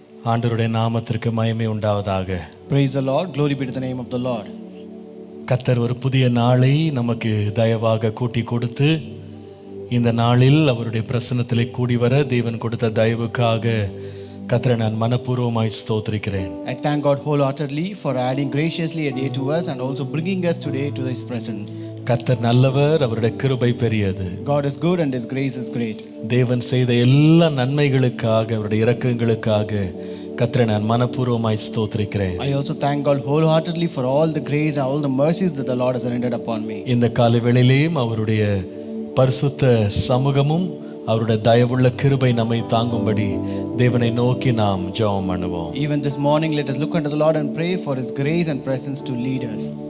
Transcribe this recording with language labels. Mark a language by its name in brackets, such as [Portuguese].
[Tamil] ஆண்டவருடைய நாமத்திற்கு மகிமை உண்டாவதாக. [English] Praise the Lord. Glory be to the name of the Lord. [Tamil] கர்த்தர் ஒரு புதிய நாளை நமக்கு தயவாக கூட்டி கொடுத்து இந்த நாளில் அவருடைய பிரசன்னத்திலே கூடி வர தேவன் கொடுத்த தயவுக்காக கர்த்தரை நான் மனப்பூர்வமாய் ஸ்தோத்திரிக்கிறேன். [English] I thank God wholeheartedly for adding graciously a day to us and also bringing us today to His presence. [Tamil] கர்த்தர் நல்லவர், அவருடைய கிருபை பெரியது. [English] God is good and His grace is great. [Tamil] தேவன் செய்த எல்லா நன்மைகளுக்காக அவருடைய இரக்கங்களுக்காக கர்த்தரை நான் மனப்பூர்வமாய் ஸ்தோத்திரிக்கிறேன். [English] I also thank God wholeheartedly for all the grace and all the mercies that the Lord has rendered upon me. [Tamil] இந்த காலை வேளையிலேயும் அவருடைய பரிசுத்த சமூகமும் அவருடைய தயவுள்ள கிருபை நம்மை தாங்கும்படி தேவனை நோக்கி நாம் ஜெபம் பண்ணுவோம். [English] Even this morning, let us look unto the Lord and pray for His grace and presence to lead us.